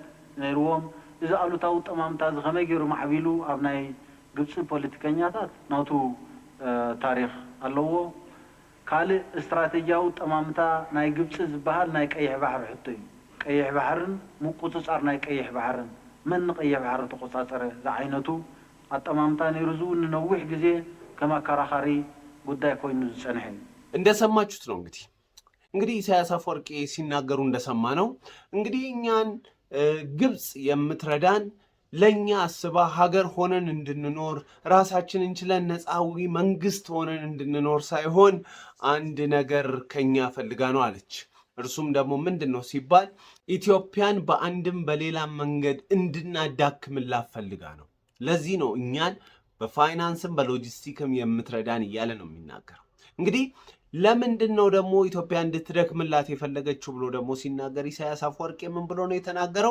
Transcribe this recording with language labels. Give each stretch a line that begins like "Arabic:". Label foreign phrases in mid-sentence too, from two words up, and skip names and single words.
Tigrinya: ነይርዎም። እዚ ኣሉታዊ ጠማምታ እዚ ከመይ ገይሩ ማዕቢሉ ኣብ ናይ ግብፂ ፖለቲከኛታት ናቱ ታሪክ ኣለዎ። ካልእ ስትራቴጂያዊ ጠማምታ ናይ ግብፂ ዝበሃል ናይ ቀይሕ ባሕሪ ሕቶ እዩ። ቀይሕ ባሕርን ምቁፅፃር ናይ ቀይሕ ባሕርን መን ቀይሕ ባሕሪ ተቆፃፀረ ዝዓይነቱ ኣጠማምታ ነይሩ። ዙ ንነዊሕ ግዜ ከም አከራኻሪ ጉዳይ ኮይኑ ዝፀንሐ እዩ።
Amharic: እንደሰማችሁት ነው እንግዲህ ኢሳያስ አፈወርቂ ሲናገሩ እንደሰማ ነው። እንግዲህ እኛን ግብፅ የምትረዳን ለኛ አስባ ሀገር ሆነን እንድንኖር ራሳችንን ችለን ነፃዊ መንግስት ሆነን እንድንኖር ሳይሆን አንድ ነገር ከኛ ፈልጋ ነው አለች። እርሱም ደግሞ ምንድነው ሲባል ኢትዮጵያን በአንድም በሌላም መንገድ እንድናዳክምላት ፈልጋ ነው። ለዚህ ነው እኛን በፋይናንስም በሎጂስቲክም የምትረዳን እያለ ነው የሚናገረው። እንግዲህ ለምንድን ነው ደግሞ ኢትዮጵያ እንድትደክምላት የፈለገችው ብሎ ደግሞ ሲናገር ኢሳያስ አፈወርቂ ምን ብሎ ነው የተናገረው?